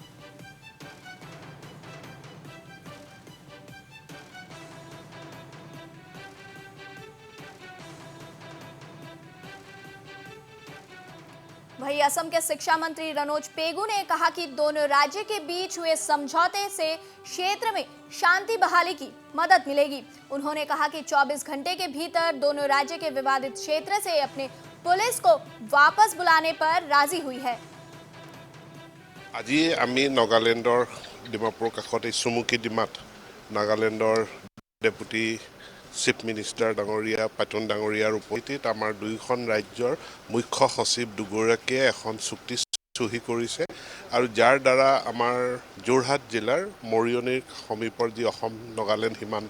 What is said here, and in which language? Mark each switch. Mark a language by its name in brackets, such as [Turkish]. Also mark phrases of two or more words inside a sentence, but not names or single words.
[Hindi] वहीं असम के शिक्षा मंत्री रनोज पेगू ने कहा कि दोनों राज्य के बीच हुए समझौते से क्षेत्र में शांति बहाली की मदद मिलेगी। उन्होंने कहा कि 24 घंटे के भीतर दोनों राज्य के विवादित क्षेत्र से अपने पुलिस को वापस बुलाने पर राजी हुई है। [Assamese] আজি আমি নাগালেণ্ডৰ ডিমাপুৰ কাষতে চুমুকি ডিমাত নাগালেণ্ডৰ [English] deputy chief minister [Assamese] ডাঙৰীয়া পাটন ডাঙৰীয়াৰ উপস্থিতিত আমাৰ দুইখন ৰাজ্যৰ মুখ্য সচিব দুগৰাকীয়ে এখন চুক্তি চহী কৰিছে আৰু যাৰ দ্বাৰা আমাৰ যোৰহাট জিলাৰ মৰিয়নিৰ সমীপৰ যি অসম নাগালেণ্ড সীমান্ত